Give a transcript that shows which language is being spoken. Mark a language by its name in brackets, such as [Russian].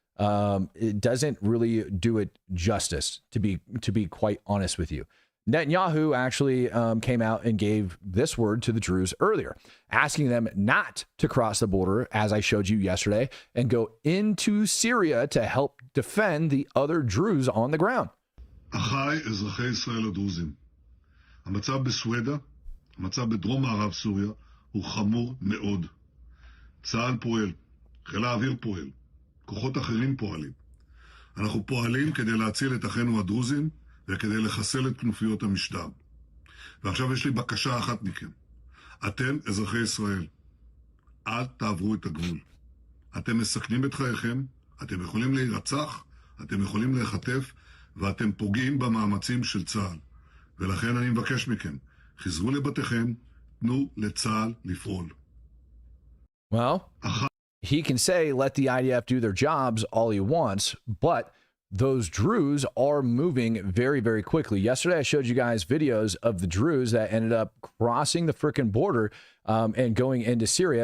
[English] It doesn't really do it justice, to be quite honest with you. Netanyahu actually came out and gave this word to the Druze earlier, asking them not to cross the border, as I showed you yesterday, and go into Syria to help defend the other Druze on the ground. [Hebrew] אחיי אזרחי ישראל הדרוזים, המצב בסווידה, המצב בדרום מערב סוריה הוא חמור מאוד. צה"ל פועל, חיל האוויר פועל, כוחות אחרים פועלים. אנחנו פועלים כדי להציל את אחינו הדרוזים וכדי לחסל את כנופיות המשטר. ועכשיו יש לי בקשה אחת מכם. אתם אזרחי ישראל, אל תעברו את הגבול. אתם מסכנים את חייכם, אתם יכולים להירצח, אתם יכולים להיחטף, ואתם פוגעים במאמצים של צה"ל. ולכן אני מבקש מכם, חזרו לבתיכם, תנו לצה"ל לפעול. [English] Well, he can say, let the IDF do their jobs all he wants, but those Druze are moving very, very quickly. Yesterday, I showed you guys videos of the Druze that ended up crossing the frickin' border and going into Syria.